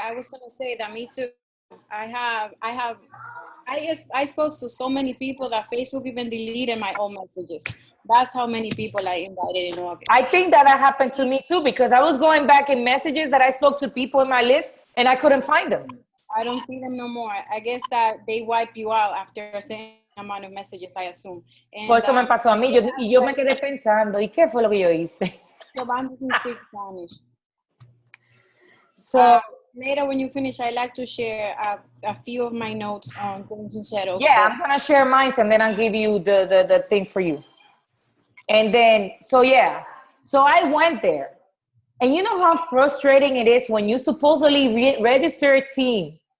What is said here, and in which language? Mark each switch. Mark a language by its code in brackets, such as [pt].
[en] I was gonna say that me too. I spoke to so many people that Facebook even deleted my old messages. That's how many people I invited in August. I think that happened to me too, because I was going back in messages that I spoke to people in my list and I couldn't find them. I don't see them no more. I guess that they wipe you out after a certain amount of messages, I assume. And, [es] por eso me pasó a mí. Yo me quedé pensando, ¿y qué fue lo que yo hice? [en] Giovanni doesn't speak Spanish. So later when you finish, I'd like to share a few of my notes on Changing Shadows. Yeah, I'm going to share mine and then I'll give you the thing for you. And then, so yeah. So I went there. And you know how frustrating it is when you supposedly register a team.